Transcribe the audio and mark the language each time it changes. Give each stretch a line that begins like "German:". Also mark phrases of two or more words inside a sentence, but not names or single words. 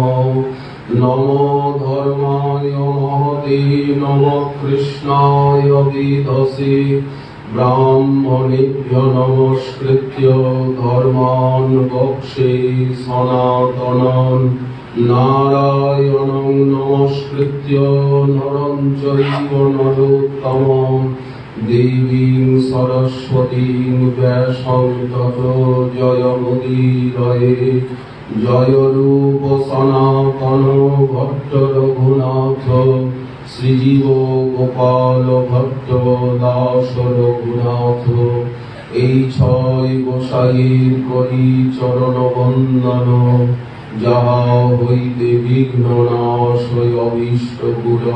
Sanskrit: नमो धर्माय महते नमः कृष्णाय वेदसे ब्राह्मणेभ्यो नमस्कृत्य धर्मान् वक्षे सनातनं नारायणं नमस्कृत्य नरं चैव नरोत्तमं देवीं सरस्वतीं व्यासं ततो जयमुदीरये।
Bangla: জয় রূপ সনাতন ভট্ট রঘুনাথ শ্রীজীব গোপাল ভট্ট দাস রঘুনাথ। এই ছয় গোসাইয়ের করি চরণ বন্দন যাহা হইতে বিঘ্ন নাশ হয় অভীষ্ট পূরণ।